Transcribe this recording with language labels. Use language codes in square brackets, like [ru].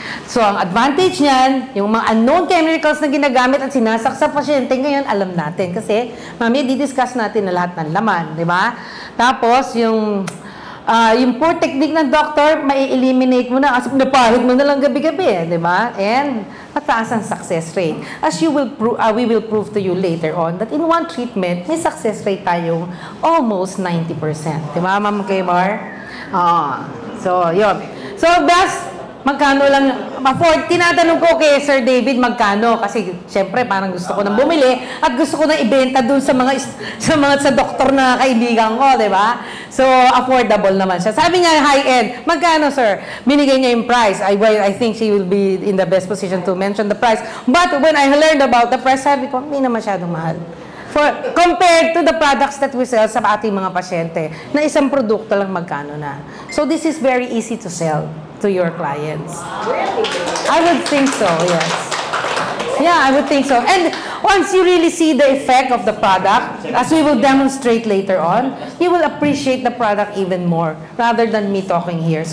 [tl] So, ang advantage niyan, yung mga unknown chemicals na ginagamit at sinasak sa pasyente, ngayon alam natin. Kasi, mami, di-discuss natin na lahat ng laman, di ba? Tapos, yung poor technique ng doctor, mai-eliminate mo na kasi napahid mo na lang gabi-gabi, di ba? And mataas ang success rate. [en] As you will we will prove to you later on that in one treatment, [tl] may success rate tayong almost 90%. Di ba, Ma'am Kaymar? So, yun. So, magkano lang, tinatanong ko kay Sir David magkano kasi syempre parang gusto ko nang bumili at gusto ko nang ibenta dun sa doktor na kaibigan ko, di ba? So, affordable naman siya. Sabi nga, high-end, magkano, sir? Binigay niya yung price. [en] I think she will be in the best position to mention the price. But when I learned about the price, [tl] sabi ko, hindi na masyadong mahal. [en] Compared to the products that we sell [tl] sa ating mga pasyente, na isang produkto lang magkano na. [en] So, this is very easy to sell to your clients. I would think so, yes. Yeah, I would think so. And once you really see the effect of the product, as we will demonstrate later on, you will appreciate the product even more rather than me talking here.